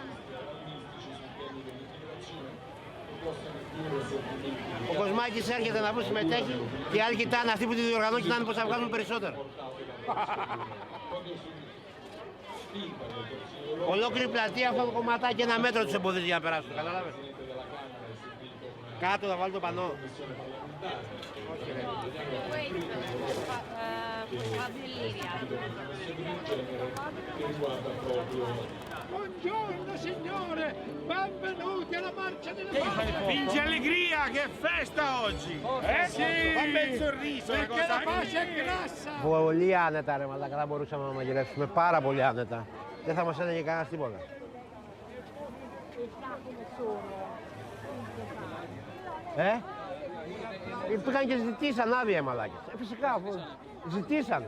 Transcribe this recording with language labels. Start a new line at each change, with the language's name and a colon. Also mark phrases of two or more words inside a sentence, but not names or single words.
Greek: Ο Κοσμάκης έρχεται να βρει συμμετέχει και οι άλλοι κοιτάνε, αυτοί που τη διοργανώνουν κοιτάνε πώς θα βγάλουν περισσότερο. Ολόκληρη πλατεία αυτό το κομματάκι 1 μέτρο τους εμποδίζει για να περάσουν, καταλάβες. Κάτω θα βάλω το πανό.
Italian: Buongiorno signore, benvenuti alla marcia delle pace. Vince allegria, che festa oggi! Sì! Fa bel sorriso, perché la pace è grassa!
Greek: Πολύ άνετα ρε μαλάκα, θα μπορούσαμε να μαγειρεύσουμε πάρα πολύ άνετα. Δεν θα μας έλεγε κανένας τίποτα. Πήγαν και ζητήσαν άδεια οι μαλάκες. Φυσικά, αφού ζητήσαν.